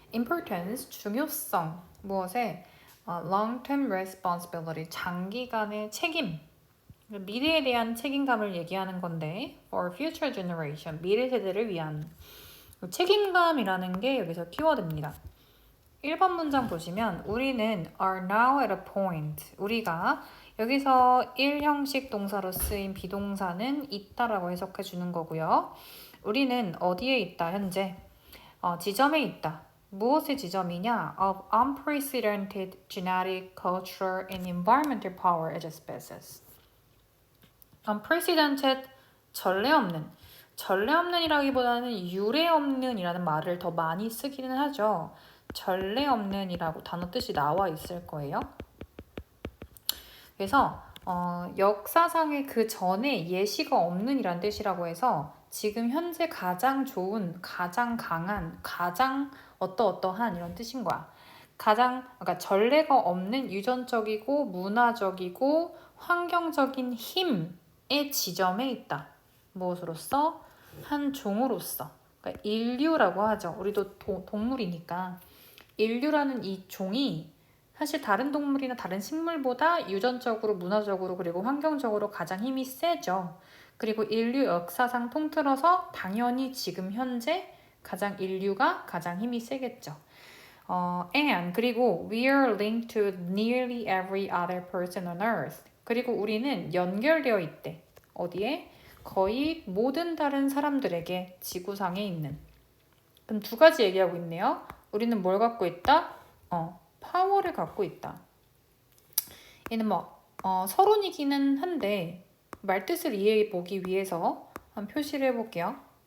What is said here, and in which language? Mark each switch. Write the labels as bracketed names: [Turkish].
[Korean] importance, 중요성, 무엇에 [English] long-term responsibility, [Korean] 장기간의 책임, 미래에 대한 책임감을 얘기하는 건데 [English] for future generation, [Korean] 미래 세대를 위한 책임감이라는 게 여기서 키워드입니다. 1번 문장 보시면 우리는 [English] are now at a point, [Korean] 우리가 여기서 1형식 동사로 쓰인 비동사는 있다라고 해석해 주는 거고요. 우리는 어디에 있다, 현재? 지점에 있다. 무엇의 지점이냐? [English] Of unprecedented genetic, cultural, and environmental power as a species. [Korean] unprecedented, 전례 없는이라기보다는 유례 없는이라는 말을 더 많이 쓰기는 하죠. 전례 없는이라고 단어 뜻이 나와 있을 거예요. 그래서 역사상의 그 전에 예시가 없는이란 뜻이라고 해서 지금 현재 가장 좋은, 가장 강한, 가장 어떠한 이런 뜻인 거야. 그러니까 전례가 없는 유전적이고 문화적이고 환경적인 힘의 지점에 있다. 무엇으로서? 한 종으로서. 그러니까 인류라고 하죠. 우리도 동물이니까. 인류라는 이 종이 사실 다른 동물이나 다른 식물보다 유전적으로, 문화적으로, 그리고 환경적으로 가장 힘이 세죠. 그리고 인류 역사상 통틀어서 당연히 지금 현재 인류가 가장 힘이 세겠죠. [English] and 그리고 we are linked to nearly every other person on earth. [Korean] 그리고 우리는 연결되어 있대. 어디에? 거의 모든 다른 사람들에게 지구상에 있는. 그럼 두 가지 얘기하고 있네요. 우리는 뭘 갖고 있다? 파워를 갖고 있다. 얘는 서론이기는 한데 말뜻을 이해해 보기 위해서 한번 표시를 해볼게요.